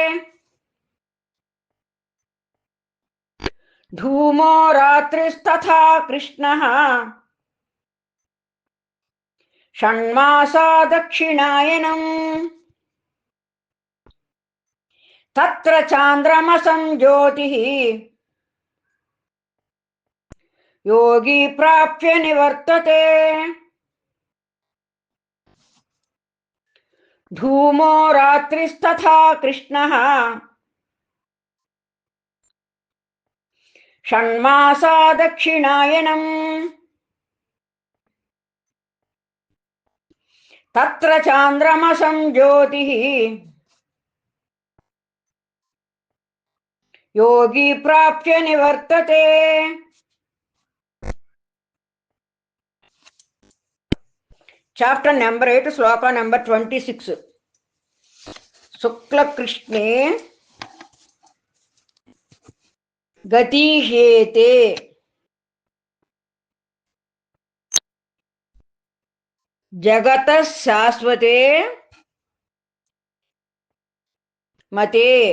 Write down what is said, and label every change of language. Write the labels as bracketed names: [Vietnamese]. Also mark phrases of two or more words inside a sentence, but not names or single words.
[Sanskrit] ధూమో రాత్రిస్తథా కృష్ణః షణ్మాసా దక్షిణాయనం తత్ర చాంద్రమసం జ్యోతిః యోగీ ప్రాప్య నివర్తతే. धूमो रात्रिस्तथा कृष्णः षण्मासा दक्षिणायनम् तत्र चान्द्रमसं ज्योतिः योगी प्राप्य निवर्तते। [English] chapter number [Telugu] 8 శ్లోక నెంబర్ 26. [Sanskrit] శుక్లకృష్ణే గతిహేతే జగతః శాశ్వతే మతే